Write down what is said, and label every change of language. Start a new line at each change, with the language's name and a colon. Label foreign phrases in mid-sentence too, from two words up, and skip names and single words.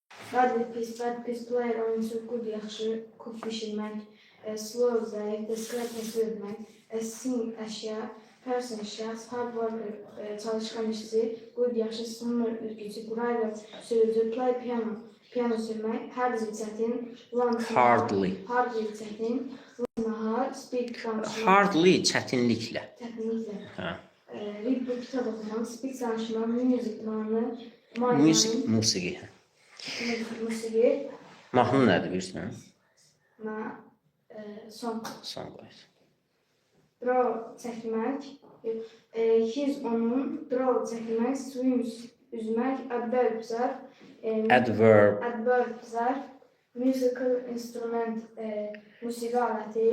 Azerbaijani: bad pis, player oyuncu, good yaxşı, cook pişirmək, slow zəif, discreetness vermək, sing əşya, person şəxs,
English: hard worker,
Azerbaijani: çalışkan işçi, good yaxşı, swimmer üzgücü, driver sürücü,
English: play piano,
Azerbaijani: piano sürmək, hardly çətin,
English: Hardly.
Azerbaijani: hardly çətin, nahar, speak danışmaq, Hardly çətinliklə. çətinliklə, Hə.
English: read book
Azerbaijani: kitab oxumaq, speak danışmaq, music mahnı, Musiqi. musiqi, Mahnı nədir bilirsən?
English: song,
Azerbaijani: Son qoy. draw çəkmək, his onun, draw çəkmək, swims üzmək, adverb zərf, adverb zərf,
English: musical instrument,
Azerbaijani: musiqi aləti,